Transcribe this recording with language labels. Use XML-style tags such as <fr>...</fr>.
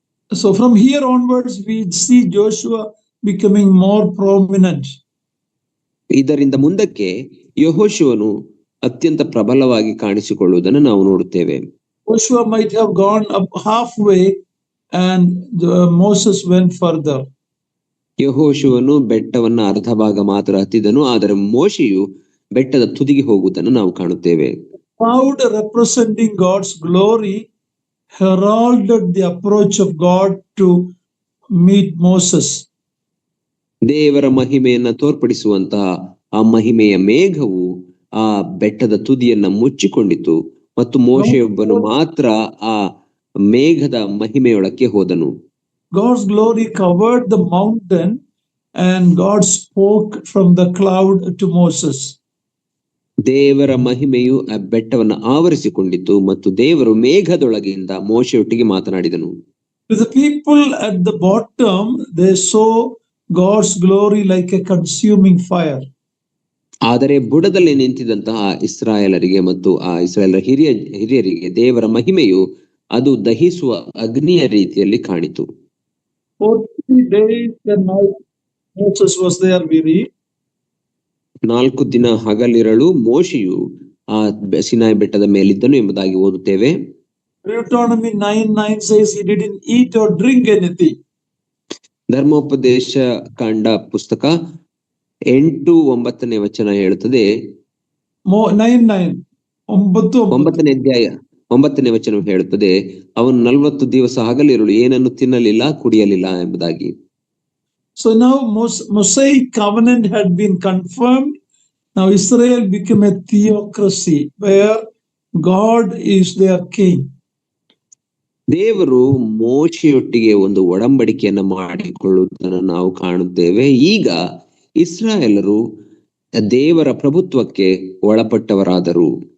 <en>So from here onwards we see Joshua becoming more prominent.</en> <kn>ಇದರಿಂದ ಮುಂದಕ್ಕೆ ಯೆಹೋಶುವನು ಅತ್ಯಂತ ಪ್ರಬಲವಾಗಿ ಕಾಣಿಸಿಕೊಳ್ಳುವುದನ್ನು ನಾವು ನೋಡುತ್ತೇವೆ.</kn> <en>Joshua might have gone up halfway and Moses went further.</en> <kn>ಯೆಹೋಶುವನು ಬೆಟ್ಟವನ್ನ ಅರ್ಧ ಭಾಗ ಮಾತ್ರ ಹತ್ತಿದನು, ಆದರೆ ಮೋಶೆಯು ಬೆಟ್ಟದ ತುದಿಗೆ ಹೋಗುವುದನ್ನು ನಾವು ಕಾಣುತ್ತೇವೆ.</kn> <en>Cloud representing God's glory heralded the approach of God to meet Moses.</en> <kn>ದೇವರ ಮಹಿಮೆಯನ್ನ ತೋರ್ಪಡಿಸುವಂತಹ ಆ ಮಹಿಮೆಯ ಮೇಘವು ಆ ಬೆಟ್ಟದ ತುದಿಯನ್ನ ಮುಚ್ಚಿಕೊಂಡಿತು ಮತ್ತು ಮೋಶೆಯೊಬ್ಬನು ಮಾತ್ರ ಆ ಮೇಘದ ಮಹಿಮೆಯೊಳಕ್ಕೆ ಹೋದನು.</kn> <en>God's glory covered the mountain and God spoke from the cloud to Moses.</en> <kn>ದೇವರ ಮಹಿಮೆಯು ಆ ಬೆಟ್ಟವನ್ನು ಆವರಿಸಿಕೊಂಡಿತು ಮತ್ತು ದೇವರು ಮೇಘದೊಳಗಿಂದ ಮೋಶೆಯೊಟ್ಟಿಗೆ ಮಾತನಾಡಿದನು.</kn> <en>To the people at the bottom, they saw God's glory like a consuming fire.</en> <kn>ಆದರೆ ಬುಡದಲ್ಲಿ ನಿಂತಿದ್ದಂತಹ ಇಸ್ರಾಯೇಲರಿಗೆ ಮತ್ತು ಆ ಇಸ್ರಾಯೇಲರ ಹಿರಿಯರಿಗೆ ದೇವರ ಮಹಿಮೆಯು ಅದು ದಹಿಸುವ ಅಗ್ನಿಯ ರೀತಿಯಲ್ಲಿ ಕಾಣಿತು.</kn> <en>40 days and nights Moses was there, we read.</en> <kn>4 ದಿನ ಹಗಲಿರಳು ಮೋಶೆಯು ಆ ಸೀನಾಯಿ ಬೆಟ್ಟದ ಮೇಲಿದ್ದನು ಎಂಬುದಾಗಿ ಓದುತ್ತೇವೆ.</kn> <en>Deuteronomy 9:9 says he didn't eat or drink anything.</en> <kn>ಧರ್ಮೋಪದೇಶ ಕಾಂಡ ಪುಸ್ತಕ 8:9 ವಚನ ಹೇಳುತ್ತದೆ. 9ನೇ ಅಧ್ಯಾಯ 9ನೇ ವಚನ ಹೇಳುತ್ತದೆ, ಅವನು 40 ದಿವಸ ಹಗಲಿರುಳು ಏನನ್ನು ತಿನ್ನಲಿಲ್ಲ ಕುಡಿಯಲಿಲ್ಲ ಎಂಬುದಾಗಿ.</kn> <en>So now Mosaic covenant had been confirmed. Now Israel became a theocracy where God is their king.</en> <kn>ದೇವರು ಮೋಶೆಯೊಟ್ಟಿಗೆ ಒಂದು ಒಡಂಬಡಿಕೆಯನ್ನು ಮಾಡಿಕೊಳ್ಳುವುದನ್ನು ನಾವು ಕಾಣುತ್ತೇವೆ. ಈಗ ಇಸ್ರಾಯೇಲರು ದೇವರ ಪ್ರಭುತ್ವಕ್ಕೆ ಒಳಪಟ್ಟವರಾದರು.</kn>